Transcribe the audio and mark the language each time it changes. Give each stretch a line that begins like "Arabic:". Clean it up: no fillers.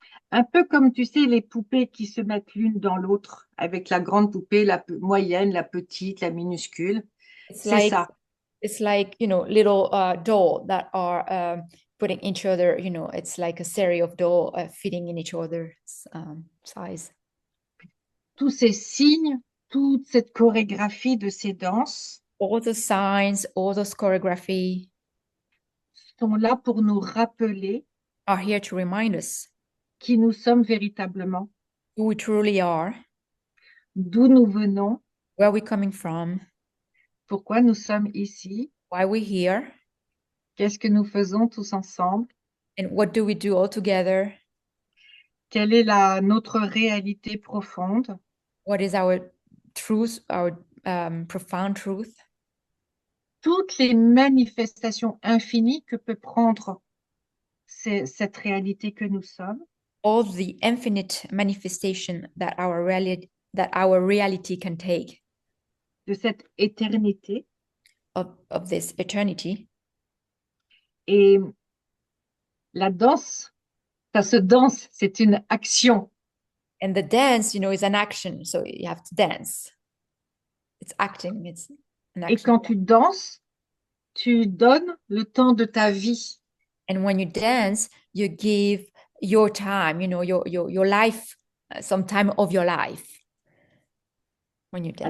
French: Un peu comme, tu sais, les poupées qui se mettent l'une dans l'autre, avec la grande poupée, la moyenne, la petite, la minuscule.
English: It's
French: C'est
English: like
French: ça.
English: it's like, you know, little doll that are putting each other, you know, it's like a series of doll fitting in each other's size.
French: Tous ces signes, toute cette chorégraphie de ces danses
English: All the signs, all those choreography
French: sont là pour nous rappeler
English: are here to remind us
French: qui nous sommes véritablement,
English: who we truly are,
French: d'où nous venons,
English: where we're coming from,
French: pourquoi nous sommes ici,
English: why we're here,
French: qu'est-ce que nous faisons tous ensemble,
English: and what do we do all together,
French: quelle est notre réalité profonde.
English: what is our truth, our profound truth,
French: Toutes les manifestations infinies que peut prendre cette réalité que nous sommes,
English: all the infinite manifestation that our reality can take
French: de cette éternité.
English: of this eternity.
French: Et la danse, ça se danse, c'est une action.
English: And the dance, you know, is an action. So you have to dance. It's acting, it's an
French: Et
English: action.
French: quand tu danses, tu donnes le temps de ta vie.
English: And when you dance, you give your time, you know, your life, some time of your life when you dance.